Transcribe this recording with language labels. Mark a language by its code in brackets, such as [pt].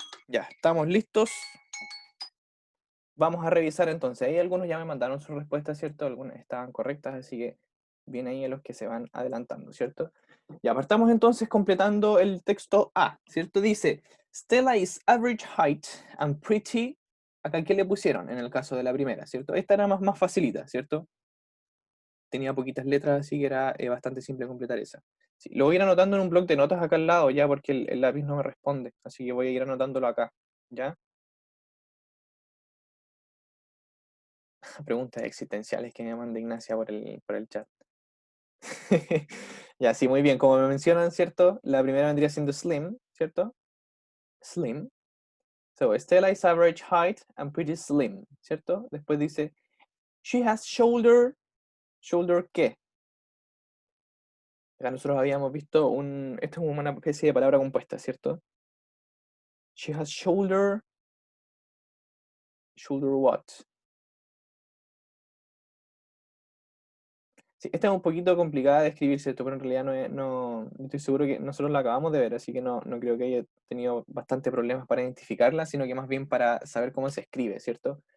[es] Ya, estamos listos. Vamos a revisar entonces. Ahí algunos ya me mandaron sus respuestas, ¿cierto? Algunas estaban correctas, así que viene ahí a los que se van adelantando, ¿cierto? Ya partamos entonces completando el texto A, ¿cierto? [en] Dice, Stella is average height and pretty. [es] Acá, ¿qué le pusieron en el caso de la primera, ¿cierto? Esta era más facilita, ¿cierto? Tenía poquitas letras, así que era bastante simple completar esa. Sí, lo voy a ir anotando en un bloc de notas acá al lado ya, porque el lápiz no me responde, así que voy a ir anotándolo acá, ¿ya? Preguntas existenciales que me manda Ignacia por el chat. Ya, sí, muy bien. Como me mencionan, ¿cierto? La primera vendría siendo Slim, ¿cierto? [en] Slim. So, Stella is average height and pretty slim, ¿cierto? [es] Después dice, [en] she has shoulder. [es] ¿Shoulder qué? Acá nosotros habíamos visto esto es como una especie de palabra compuesta, ¿cierto? [en] She has shoulder. Shoulder what? [es] Sí, esta es un poquito complicada de escribir, ¿cierto? Pero en realidad no estoy seguro que nosotros la acabamos de ver, así que no creo que haya tenido bastante problemas para identificarla, sino que más bien para saber cómo se escribe, ¿cierto?